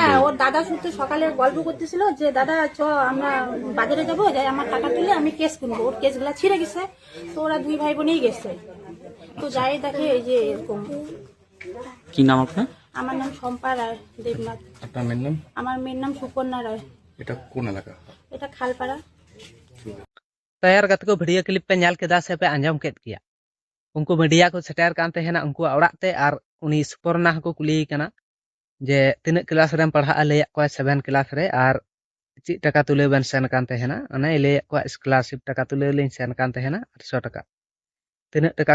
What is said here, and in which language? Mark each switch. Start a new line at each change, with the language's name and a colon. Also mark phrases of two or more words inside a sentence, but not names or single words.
Bangla: হ্যাঁ, ওর দাদা শুনতে সকালে গল্প করতেছিল যে দাদা চ আমরা বাজারে যাবো, যাই আমার টাকা তুলে আমি কেস কিনবো। ওর কেসগুলা ছিঁড়ে গেছে, তো ওরা 2 ভাই বোনেই গেছে। তো যাই দেখে এই যে এরকম। কি নাম আপনার? আমার নাম শম্পা রায় দেবনাথ। আপনার মেয়ের নাম? আমার মেয়ের নাম সুপর্ণা রায়। এটা কোন এলাকা? এটা খালপাড়া।
Santali: ᱛᱟᱭᱟᱨ ᱜᱟᱛᱮ ᱠᱚ
English: video clip
Santali: ᱯᱮ ᱧᱮᱞ ᱠᱮᱫᱟ ᱥᱮ ᱯᱮ ᱟᱸᱡᱚᱢ ᱠᱮᱫ ᱜᱮᱭᱟ ᱩᱱᱠᱩ ᱢᱤᱰᱤᱭᱟ ᱠᱚ ᱥᱮᱴᱮᱨ ᱠᱟᱱ ᱛᱟᱦᱮᱱᱟ ᱩᱱᱠᱩᱣᱟᱜ ᱚᱲᱟᱜ ᱛᱮ ᱟᱨ ᱩᱱᱤ ᱥᱩᱯᱚᱨᱱᱟ ᱦᱚᱸᱠᱚ ᱠᱩᱞᱤᱭᱮ ᱠᱟᱱᱟ ᱡᱮ ᱛᱤᱱᱟᱹᱜ ᱠᱞᱟᱥ ᱨᱮᱢ ᱯᱟᱲᱦᱟᱜᱼᱟ ᱞᱟᱹᱭᱟᱫ ᱠᱚᱣᱟᱭ 7 ᱠᱞᱟᱥ ᱨᱮ ᱟᱨ ᱪᱮᱫ ᱴᱟᱠᱟ ᱛᱩᱞᱟᱹᱣ ᱵᱮᱱ ᱥᱮᱱ ᱠᱟᱱ ᱛᱟᱦᱮᱱᱟ ᱚᱱᱮ ᱞᱟᱹᱭᱟᱫ ᱠᱚᱣᱟ ᱥᱠᱚᱞᱟᱨᱥᱤᱯ ᱴᱟᱠᱟ ᱛᱩᱞᱟᱹᱣ ᱞᱤᱧ ᱥᱮᱱ ᱠᱟᱱ ᱛᱟᱦᱮᱱᱟ 800 ᱴᱟᱠᱟ ᱛᱤᱱᱟᱹᱜ ᱴᱟᱠᱟ